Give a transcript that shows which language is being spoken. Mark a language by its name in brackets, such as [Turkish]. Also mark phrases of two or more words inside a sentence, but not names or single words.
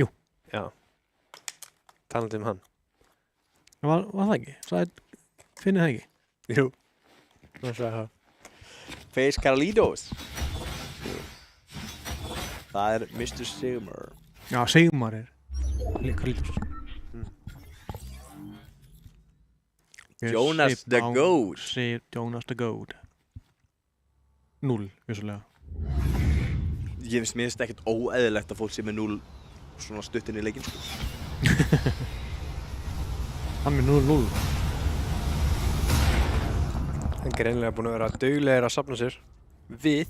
[Icelandic] Já. Talandi hann. Var það ekki? Finnið það ekki? Jú. Það sagði það. Face Carlitos. Það er Mr. Sigmar. Já, Sigmar er Carlitos. Jonas the Goat. Jonas the Goat. 0, vissulega. Ég finnst mér ekkert óeðlilegt að fólk sé með 0 svona stutt inn í leikinn, sko. Hann er 0-0. Hann er greinilega búinn að vera duglegir að safna sér við.